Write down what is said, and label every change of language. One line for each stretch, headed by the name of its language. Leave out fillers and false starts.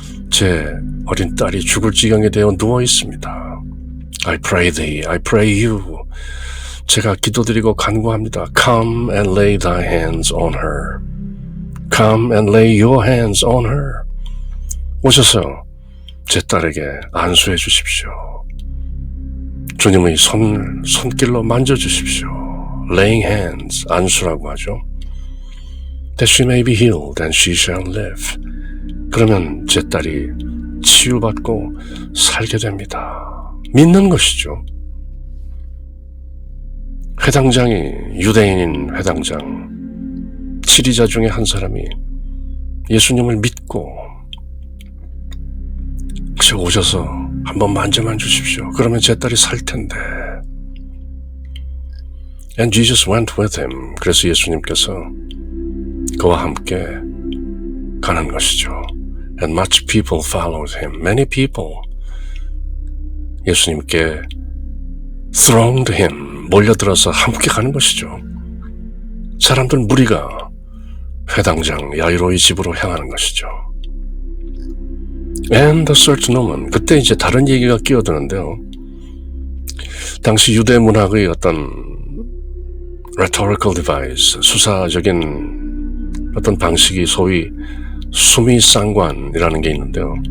Korean: 제 어린 딸이 죽을 지경에 되어 누워 있습니다.
English: I pray thee, I pray you.
Korean: 제가 기도드리고 간구합니다.
English: Come and lay thy hands on her. Come and lay your hands on her.
Korean: 오셔서 제 딸에게 안수해 주십시오. 주님의 손길로 만져주십시오.
English: Laying hands,
Korean: 안수라고 하죠.
English: That she may be healed and she shall live.
Korean: 그러면 제 딸이 치유받고 살게 됩니다. 믿는 것이죠. 회당장이 유대인인 회당장, 치리자 중에 한 사람이 예수님을 믿고 혹시 오셔서 한번 만져만 주십시오. 그러면 제 딸이 살 텐데.
English: And Jesus went with him.
Korean: 그래서 예수님께서 그와 함께 가는 것이죠.
English: And much people followed him. Many people 예수님께 thronged him.
Korean: 몰려들어서 함께 가는 것이죠. 사람들 무리가 회당장 야이로의 집으로 향하는 것이죠.
English: And a certain woman.
Korean: 그때 이제 다른 얘기가 끼어드는데요. 당시 유대 문학의 어떤
English: rhetorical device,
Korean: 수사적인 어떤 방식이 소위 수미상관이라는 게 있는데요.